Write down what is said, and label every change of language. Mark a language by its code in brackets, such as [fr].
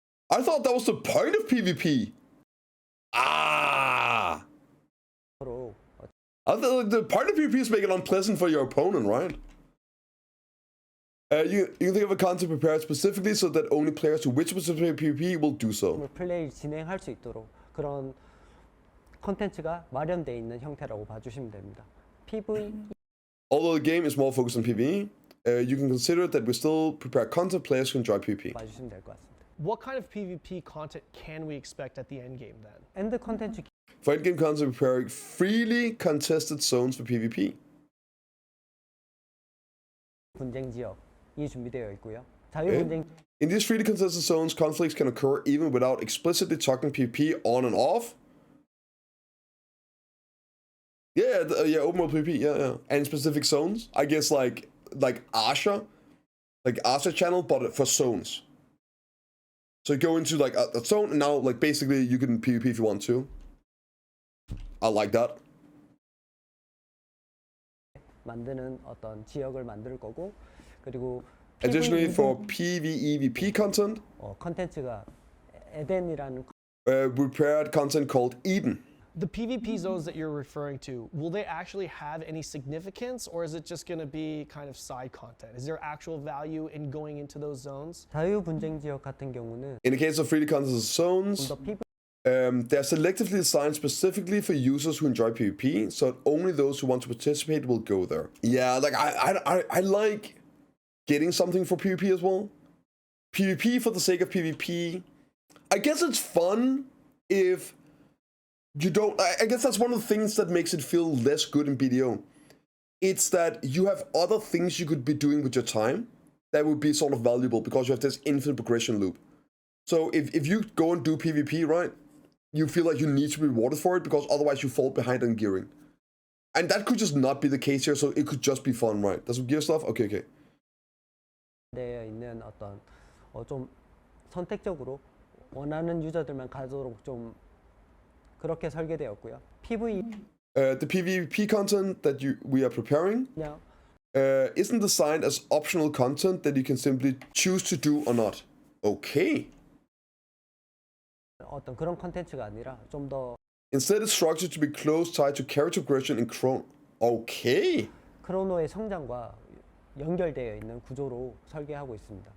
[en] I thought that was the point of PvP. Ah! I thought the point of PvP is make it unpleasant for your opponent, right? You can think of a content prepared specifically so that only players who wish to participate in PvP will do so. [ko] 플레이를 진행할 수 있도록 그런 콘텐츠가 마련되어 있는 형태라고 봐주시면 됩니다. [en] PvE Although the game is more focused on PvE, you can consider that we still prepare content players can enjoy PvP. [ko] 봐주시면 될 것 같습니다. [en] What kind of PvP content can we expect at the end game then? [ko] 엔드 콘텐츠 [en] For endgame content, prepare freely contested zones for PvP. [ko] 분쟁 지역이 준비되어 있고요. 자유 분쟁 [en] In these freely contested zones, conflicts can occur even without explicitly talking PvP on and off. Yeah, open world PvP, yeah. And in specific zones, I guess like Asha channel, but for zones. So you go into like a zone, and now like basically you can PvP if you want to. I like that. [ko] 만드는 어떤 지역을 만들 거고 그리고 [en] Additionally, for PvEVP content, [ko] 컨텐츠가 에덴이라는 [en] prepared content called Eden. The PvP zones that you're referring to, will they actually have any significance, or is it just going to be kind of side content? Is there actual value in going into those zones? [ko] 자유 분쟁 지역 같은 경우는 [en] In the case of freely contested zones, [ko] 더 PvE [en] they're selectively designed specifically for users who enjoy PvP, so only those who want to participate will go there. Yeah, like I like getting something for PvP as well. PvP for the sake of PvP. I guess it's fun if you don't. I guess that's one of the things that makes it feel less good in BDO. It's that you have other things you could be doing with your time that would be sort of valuable because you have this infinite progression loop. So if you go and do PvP, right, you feel like you need to be rewarded for it because otherwise you fall behind on gearing. And that could just not be the case here, so it could just be fun, right? There's some gear stuff? Okay. [ko] 되어 있는 어떤 좀 선택적으로 원하는 유저들만 가도록 좀 그렇게 설계되었고요. [en] PvE The PvP content that we are preparing [ko] 그냥 [en] isn't designed as optional content that you can simply choose to do or not. Okay. [ko] 어떤 그런 컨텐츠가 아니라 좀 더 [en] Instead, it's structured to be close tied to character progression in Chrono. Okay. [ko] 크로노의 성장과 연결되어 있는 구조로 설계하고 있습니다.